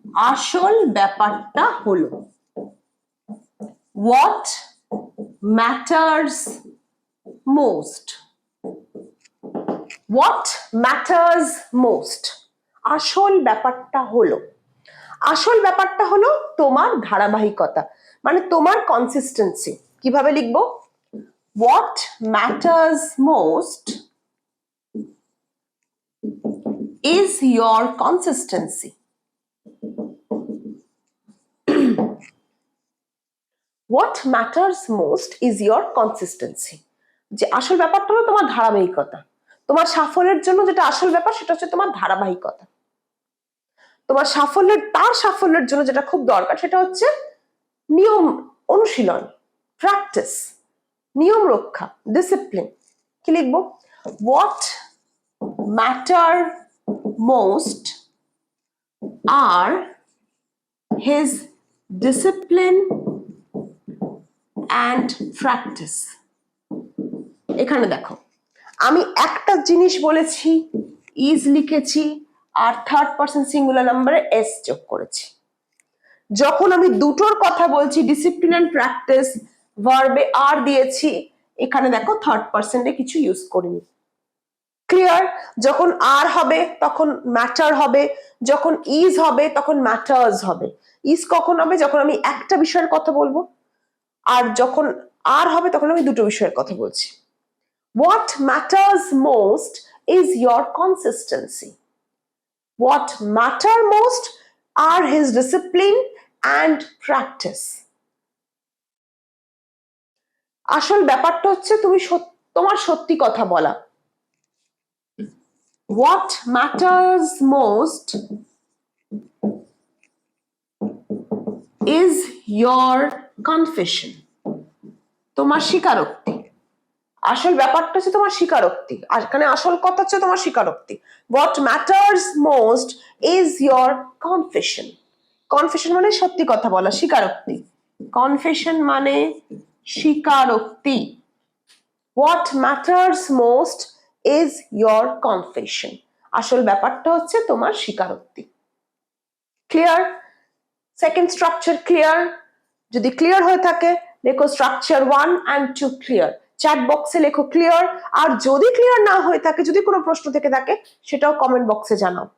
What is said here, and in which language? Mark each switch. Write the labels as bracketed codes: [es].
[bn] আসল ব্যাপারটা হলো। [en] What matters most। What matters most, [bn] আসল ব্যাপারটা হলো। আসল ব্যাপারটা হলো তোমার ধারাবাহিকতা, মানে তোমার কনসিস্টেন্সি। কিভাবে লিখবো? [en] What matters most is your consistency। What matters most is your consistency। [bn] যে আসল ব্যাপারটা হলো তোমার ধারাবাহিকতা। তোমার সাফল্যের জন্য যেটা আসল ব্যাপার সেটা হচ্ছে তোমার ধারাবাহিকতা। তোমার সাফল্যের জন্য যেটা খুব দরকার সেটা হচ্ছে নিয়ম অনুশীলন, প্র্যাকটিস, নিয়ম রক্ষা, ডিসিপ্লিন। কি লিখবো? [en] What matter most are his discipline and practice। [bn] এখানে দেখো, আমি একটা জিনিস বলেছি, ইজ লিখেছি, আর থার্ড পারসন সিঙ্গুলার নাম্বারে এস যোগ করেছি। যখন আমি দুটোর কথা বলছি, ডিসিপ্লিন এন্ড প্র্যাকটিস, ভার্বে আর দিয়েছি, এখানে দেখো থার্ড পারসনে কিছু ইউজ করিনি। ক্লিয়ার? যখন আর হবে তখন ম্যাটার হবে, যখন ইজ হবে তখন ম্যাটার্স হবে। ইজ কখন হবে? যখন আমি একটা বিষয়ের কথা বলবো। আর যখন আর হবে তখন আমি দুটো বিষয়ের কথা বলছি। [en] What matters most is your consistency. What matter most are his discipline and practice. [bn] আসল ব্যাপারটা হচ্ছে তোমার সত্যি কথা বলা। [en] What matters most is your confession. [bn] তোমার স্বীকারোক্তি। আসল ব্যাপারটা হচ্ছে তোমার স্বীকারোক্তি, আর এখানে আসল কথা হচ্ছে তোমার স্বীকারোক্তি। [en] What matters most is your confession. [bn] Confession মানে সত্যি কথা বলা, স্বীকারোক্তি। Confession মানে স্বীকারোক্তি। [en] What matters most is your confession. [bn] আসল ব্যাপারটা হচ্ছে তোমার স্বীকারোক্তি। ক্লিয়ার? Second structure clear? যদি ক্লিয়ার হয়ে থাকে লেখো স্ট্রাকচার 1 and 2 ক্লিয়ার, চ্যাট বক্সে লেখো ক্লিয়ার। আর যদি ক্লিয়ার না হয়ে থাকে, যদি কোনো প্রশ্ন থেকে থাকে, সেটাও কমেন্ট বক্সে জানাও।